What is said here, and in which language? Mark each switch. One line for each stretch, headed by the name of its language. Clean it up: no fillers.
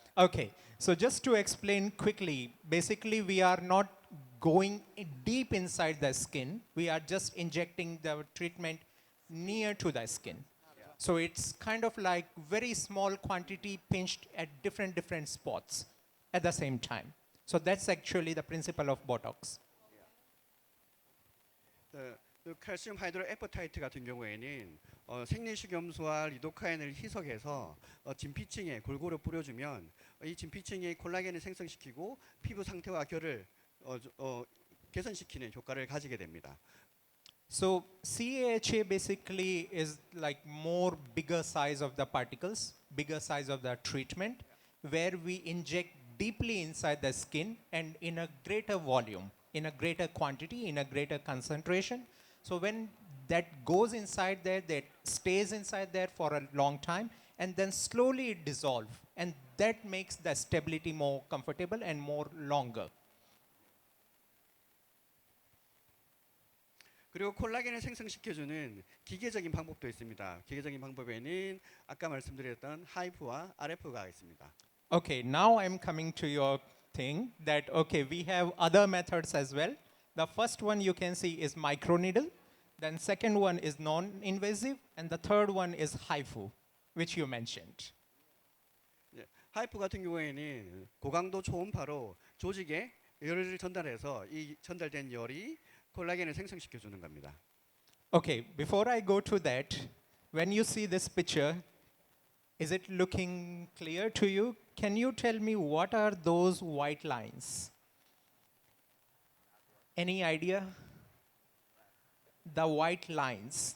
English: Okay, so just to explain quickly, basically we are not going deep inside the skin. We are just injecting the treatment near to the skin. So it's kind of like very small quantity pinched at different spots at the same time. So that's actually the principle of Botox.
Korean: 칼슘 하이드로 에퍼타이트 같은 경우에는 생리식염수와 리도카인을 희석해서 진피층에 골고루 뿌려주면 이 진피층에 콜라겐을 생성시키고 피부 상태와 결을 개선시키는 효과를 가지게 됩니다.
English: So CAHA basically is like more bigger size of the particles, bigger size of the treatment, where we inject deeply inside the skin and in a greater volume, in a greater quantity, in a greater concentration. So when that goes inside there, that stays inside there for a long time, and then slowly it dissolves, and that makes the stability more comfortable and more longer.
Korean: 그리고 콜라겐을 생성시켜주는 기계적인 방법도 있습니다. 기계적인 방법에는 아까 말씀드렸던 하이프와 RF가 있습니다.
English: Okay, now I'm coming to your thing that, okay, we have other methods as well. The first one you can see is microneedle. Then second one is non-invasive. And the third one is HIFU, which you mentioned.
Korean: 하이프 같은 경우에는 고강도 초음파로 조직에 열을 전달해서 이 전달된 열이 콜라겐을 생성시켜 주는 겁니다.
English: Okay, before I go to that, when you see this picture, is it looking clear to you? Can you tell me what are those white lines? Any idea? The white lines.